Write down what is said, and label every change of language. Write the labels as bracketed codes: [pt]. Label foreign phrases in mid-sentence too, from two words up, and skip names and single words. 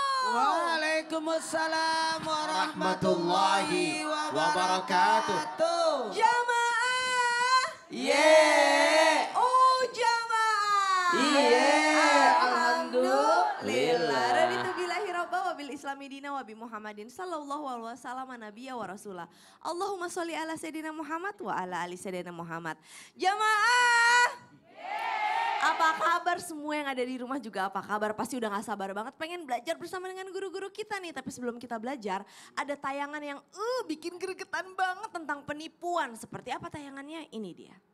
[ar] وعليكم السلام ورحمة الله وبركاته. [id] Jamaah. Yeay. Oh jamaah. Yeay. Alhamdulillah. [ar] رضيت بالله ربا وبالإسلام دينا وبمحمد صلى الله عليه وسلم نبيا ورسوله. اللهم صل على سيدنا محمد وعلى آل سيدنا محمد. [id] Jamaah. Apa kabar semua yang ada di rumah juga apa kabar? Pasti udah gak sabar banget pengen belajar bersama dengan guru-guru kita nih. Tapi sebelum kita belajar ada tayangan yang bikin gregetan banget tentang penipuan. Seperti apa tayangannya? Ini dia.